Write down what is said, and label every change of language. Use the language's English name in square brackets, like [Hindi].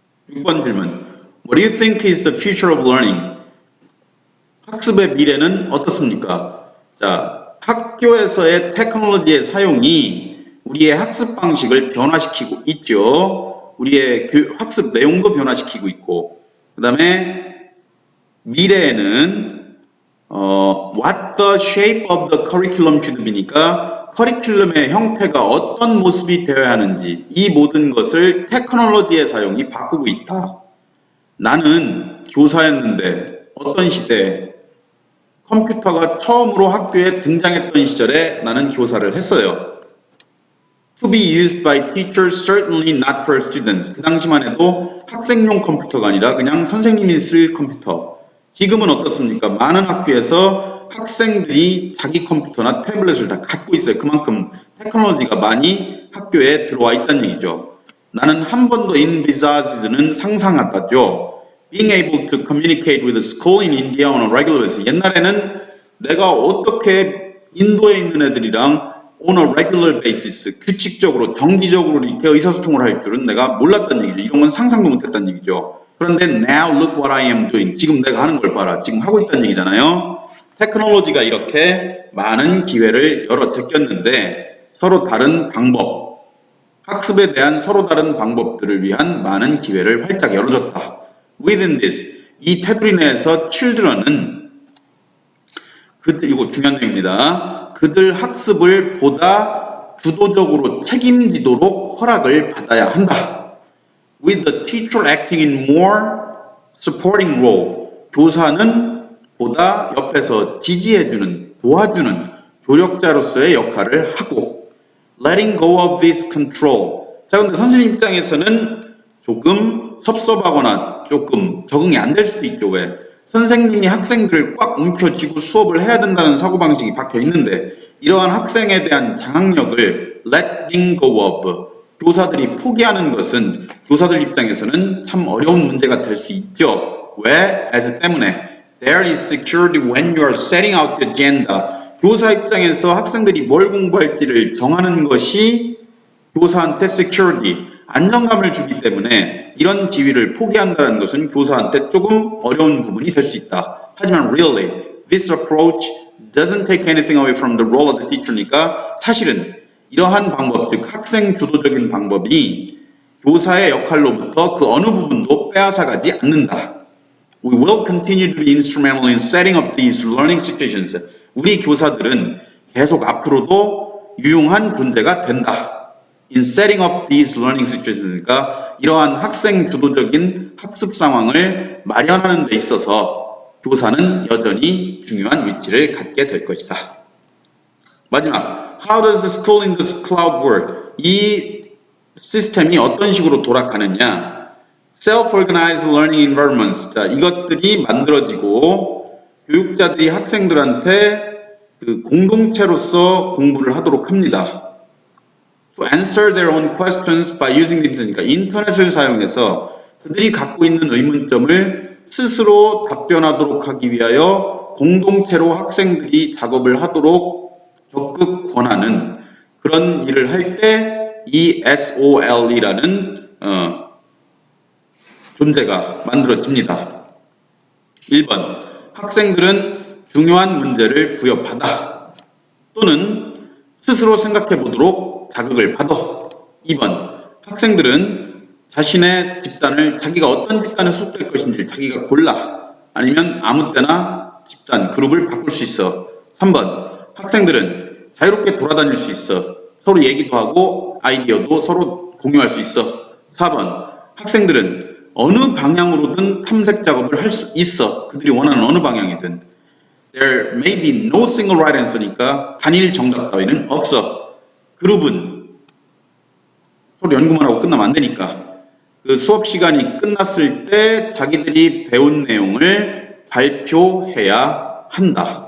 [Korean] 6번 질문. [English] What do you think is the future of learning? [Korean] 학습의 미래는 어떻습니까? 자, 학교에서의 테크놀로지의 사용이 우리의 학습 방식을 변화시키고 있죠. 우리의 학습 내용도 변화시키고 있고 그 다음에 미래에는 [English] what the shape of the curriculum should be [Korean] 니까 커리큘럼의 형태가 어떤 모습이 되어야 하는지 이 모든 것을 테크놀로지의 사용이 바꾸고 있다. 나는 교사였는데 어떤 시대에 컴퓨터가 처음으로 학교에 등장했던 시절에 나는 교사를 했어요. [English] To be used by teachers, certainly not for students. [Korean] 그 당시만 해도 학생용 컴퓨터가 아니라 그냥 선생님이 쓸 컴퓨터. 지금은 어떻습니까? 많은 학교에서 학생들이 자기 컴퓨터나 태블릿을 다 갖고 있어요. 그만큼 테크놀로지가 많이 학교에 들어와 있다는 얘기죠. 나는 한 번도 envisage는 상상하다죠. [English] Being able to communicate with the school in India on a regular basis. [Korean] 옛날에는 내가 어떻게 인도에 있는 애들이랑 [English] on a regular basis, [Korean] 규칙적으로, 정기적으로 이렇게 의사소통을 할 줄은 내가 몰랐다는 얘기죠. 이런 건 상상도 못했다는 얘기죠. 그런데 [English] now look what I am doing. [Korean] 지금 내가 하는 걸 봐라. 지금 하고 있다는 얘기잖아요. 테크놀로지가 이렇게 많은 기회를 제꼈는데 서로 다른 방법, 학습에 대한 서로 다른 방법들을 위한 많은 기회를 활짝 열어줬다. [English] Within this, [Korean] 이 테두리 내에서 children은 이거 중요한 내용입니다. 그들 학습을 보다 주도적으로 책임지도록 허락을 받아야 한다. [English] With the teacher acting in more supporting role, [Korean] 교사는 보다 옆에서 지지해주는, 도와주는 조력자로서의 역할을 하고 [English] letting go of this control. [Korean] 자, 근데 선생님 입장에서는 조금 섭섭하거나 조금 적응이 안 될 수도 있죠. 왜? 선생님이 학생들을 꽉 움켜쥐고 수업을 해야 된다는 사고방식이 박혀 있는데 이러한 학생에 대한 장악력을 [English] letting go of, [Korean] 교사들이 포기하는 것은 교사들 입장에서는 참 어려운 문제가 될 수 있죠. 왜? [English] as [Korean] 때문에 [English] there is security when you are setting out the agenda. [Korean] 교사 입장에서 학생들이 뭘 공부할지를 정하는 것이 교사한테 security, 안정감을 주기 때문에 이런 지위를 포기한다는 것은 교사한테 조금 어려운 부분이 될 수 있다. 하지만 [English] really, this approach doesn't take anything away from the role of the teacher [Korean] 니까 사실은 이러한 방법, 즉 학생 주도적인 방법이 교사의 역할로부터 그 어느 부분도 빼앗아가지 않는다. [English] We will continue to be instrumental in setting up these learning situations. [Korean] 우리 교사들은 계속 앞으로도 유용한 존재가 된다. [English] In setting up these learning situations [Korean] 니까 이러한 학생 주도적인 학습 상황을 마련하는 데 있어서 교사는 여전히 중요한 위치를 갖게 될 것이다. 마지막, [English] how does the school in this cloud work? [Korean] 이 시스템이 어떤 식으로 돌아가느냐? [English] Self-organized learning environments. [Korean] 자, 이것들이 만들어지고 교육자들이 학생들한테 그 공동체로서 공부를 하도록 합니다. [English] To answer their own questions by using the internet. [Korean] 그러니까 인터넷을 사용해서 그들이 갖고 있는 의문점을 스스로 답변하도록 하기 위하여 공동체로 학생들이 작업을 하도록 적극 권하는 그런 일을 할 때 이 SOL이라는 존재가 만들어집니다. 1번, 학생들은 중요한 문제를 부여받아 또는 스스로 생각해 보도록 자극을 받아. 2번, 학생들은 자신의 집단을 자기가 어떤 집단에 속될 것인지 자기가 골라 아니면 아무 때나 집단, 그룹을 바꿀 수 있어. 3번, 학생들은 자유롭게 돌아다닐 수 있어. 서로 얘기도 하고 아이디어도 서로 공유할 수 있어. 4번, 학생들은 어느 방향으로든 탐색 작업을 할 수 있어. 그들이 원하는 어느 방향이든. [English] There may be no single right answer [Korean] 니까 단일 정답 따위는 없어. 그룹은 서로 연구만 하고 끝나면 안 되니까 그 수업 시간이 끝났을 때 자기들이 배운 내용을 발표해야 한다.